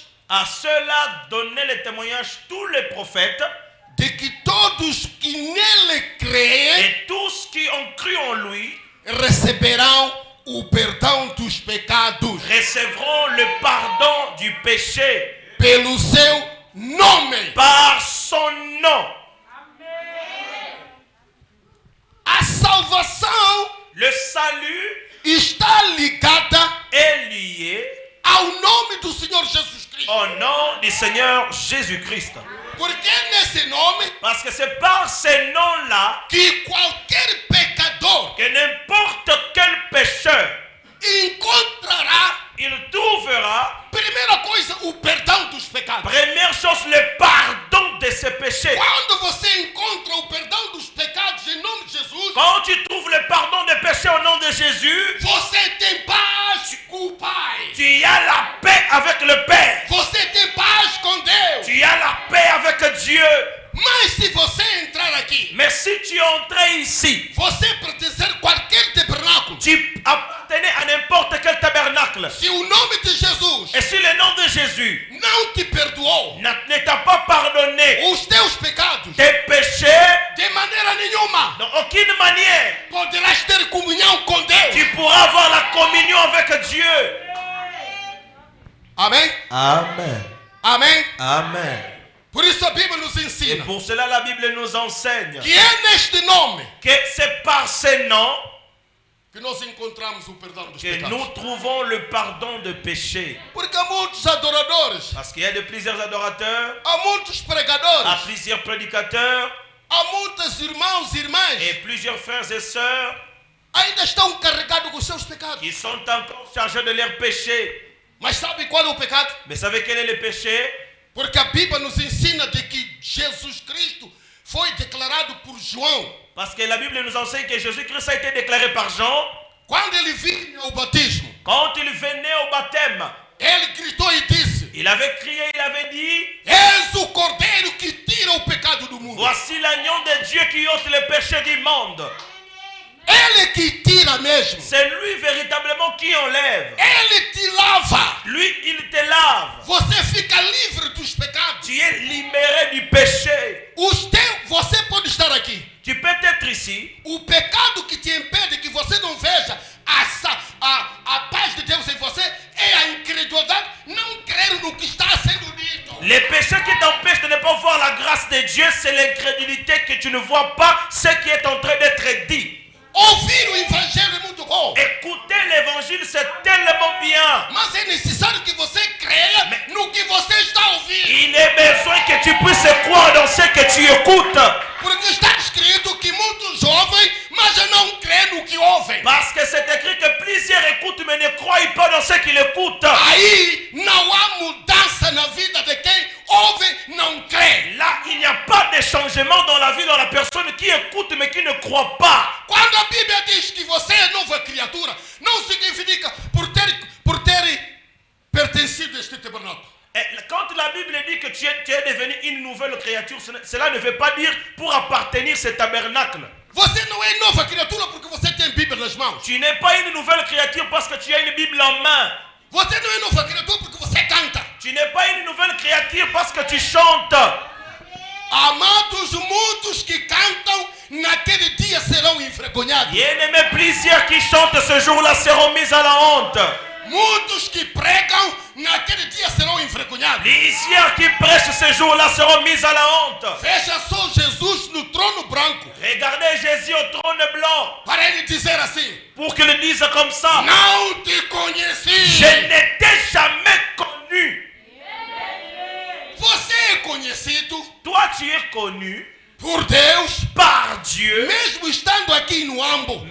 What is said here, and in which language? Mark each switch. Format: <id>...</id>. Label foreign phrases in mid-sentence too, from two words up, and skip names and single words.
<fr>À cela donnaient le témoignage tous les prophètes</fr> <pt>de que todos que nele creem</pt> <fr>et tous qui ont cru en lui</fr> <pt>receberão o perdão dos pecados</pt> <fr>recevront le pardon du péché</fr> <pt>pelo seu nome.</pt> <fr>par son nom.</fr> <pt>A salvação</pt> <fr>Le salut</fr> <pt>está ligada</pt> <fr>est lié</fr> <pt>ao nome do Senhor Jesus Cristo.</pt> <fr>au nom du Seigneur Jésus-Christ.</fr> <pt>Porque é nesse nome</pt> <fr>Parce que c'est par ces noms-là</fr> <pt>que qualquer pecador</pt> <fr>que n'importe quel pécheur,</fr> <pt>encontrará,</pt> <fr>il trouvera,</fr> <pt>primeira coisa, o perdão dos pecados.</pt> <fr>première chose, le pardon de ses péchés.</fr> <pt>Quando você encontra o perdão dos pecados em nome de Jesus,</pt> <fr>Quand tu trouves le pardon des péchés au nom de Jésus,</fr> <pt>você tem paz com o Pai.</pt> <fr>tu as la paix avec le Père.</fr> <pt>Você tem paz com Deus.</pt> <fr>Tu as la paix avec Dieu.</fr> <pt>Mas se você entrar aqui,</pt> <fr>Mais si tu entrais ici,</fr> <pt>você pertencer a qualquer tabernáculo,</pt> <fr>tu appartenais à n'importe quel tabernacle.</fr> <pt>se o nome de Jesus</pt> <fr>Et si le nom de Jésus</fr> <pt>não te perdoou</pt> <fr>ne t'a pas pardonné</fr> <pt>os teus pecados,</pt> <fr>tes péchés,</fr> <pt>de maneira nenhuma</pt> <fr>d'aucune manière,</fr> <pt>poderás ter comunhão com Deus.</pt> <fr>tu pourras avoir la communion avec Dieu.</fr> <pt>Amém?</pt> <fr>Amen.</fr> <pt>Amém?</pt> <fr>Amen.</fr> <pt>Por isso a Bíblia nos</pt> <fr>Et</fr> <pt>ensina</pt> <fr>pour cela, la Bible nous enseigne</fr> <pt>que é neste nome</pt> <fr>que c'est par ces noms</fr> <pt>que nós encontramos o perdão dos</pt> <fr>que</fr> <pt>pecados.</pt> <fr>nous trouvons le pardon de péché.</fr> <pt>Porque há muitos adoradores,</pt> <fr>Parce qu'il y a de plusieurs adorateurs,</fr> <pt>há muitos</pt> <fr>à</fr> <pt>pregadores,</pt> <fr>plusieurs prédicateurs</fr> <pt>há muitos irmãos e irmãs</pt> <fr>et plusieurs frères et sœurs</fr> <pt>ainda estão carregados com seus pecados.</pt> <fr>qui sont encore chargés de leurs péchés.</fr> <pt>Mas sabe qual é o pecado?</pt> <fr>Mais savez quel est le péché?</fr> <pt>Porque a Bíblia nos ensina de que Jesus Cristo foi declarado por João.</pt> <fr>Parce que la Bible nous enseigne que Jésus-Christ a été déclaré par Jean.</fr> <pt>Quando ele vinha ao batismo,</pt> <fr>Quand il venait au baptême,</fr> <pt>ele gritou e disse:</pt> <fr>il avait crié, il avait dit:</fr> <pt>És o cordeiro que tira o pecado do mundo.</pt> <fr>voici l'agneau de Dieu qui ôte le péché du monde.</fr> <pt>Ele que tira mesmo.</pt> <fr>C'est lui véritablement qui enlève.</fr> <pt>Ele te lava.</pt> <fr>Lui, il te lave.</fr> <pt>Você fica livre dos pecados.</pt> <fr>Tu es libéré du péché.</fr> <pt>Você pode estar aqui.</pt> <fr>Tu peux être ici.</fr> <pt>O pecado que te impede que você não veja a paz de Deus em você é a incredulidade, não crer no que está sendo dito.</pt> <fr>Les péchés qui t'empêchent de ne pas voir la grâce de Dieu, c'est l'incrédulité que tu ne vois pas ce qui est en train d'être dit.</fr> <pt>Ouvir o evangelho é muito bom.</pt> <fr>Écouter l'évangile, c'est tellement bien.</fr> <pt>Mas é necessário que você creia no que você está ouvindo.</pt> <fr>Il est besoin que tu puisses croire dans ce que tu écoutes.</fr> <pt>Porque está escrito que muitos ouvem, mas não creem no que ouvem.</pt> <fr>Parce que c'est écrit que plusieurs écoutent mais ne croient pas dans ce qu'ils écoutent.</fr> <pt>Aí não há mudança na vida de quem ouve, não crê.</pt> <fr>Là, il n'y a pas de changement dans la vie de la personne qui écoute mais qui ne croit pas.</fr> <pt>Quando a Bíblia diz que você é nova criatura, não significa por ter pertencido a este tabernáculo.</pt> <fr>Et quand la Bible dit que tu es devenu une nouvelle créature, cela ne veut pas dire pour appartenir à ce tabernacle.</fr> <pt>Você não é nova criatura porque você tem Bíblia nas mãos.</pt> <fr>Tu n'es pas une nouvelle créature parce que tu as une Bible en main.</fr> <pt>Você não é nova criatura porque você canta.</pt> <fr>Tu n'es pas une nouvelle créature parce que tu chantes.</fr> <pt>Amados, muitos que cantam naquele dia serão envergonhados.</pt> <fr>Bien-aimés, plusieurs qui chantent ce jour-là seront mis à la honte.</fr> <pt>Muitos que pregam naquele dia serão envergonhados.</pt> <fr>Plusieurs qui prêchent ce jour-là seront mis à la honte.</fr> <pt>Veja só Jesus no trono branco.</pt> <fr>Regardez Jésus au trône blanc.</fr> <pt>Para ele dizer assim:</pt> <fr>Pour qu'il le dise comme ça.</fr> <pt>Não te conheci.</pt> <fr>Je ne t'ai jamais connu.</fr> <pt>Você é conhecido</pt> <fr>Toi, tu es connu</fr> <pt>por Deus,</pt> <fr>par Dieu,</fr> <pt>mesmo estando aqui no âmago</pt>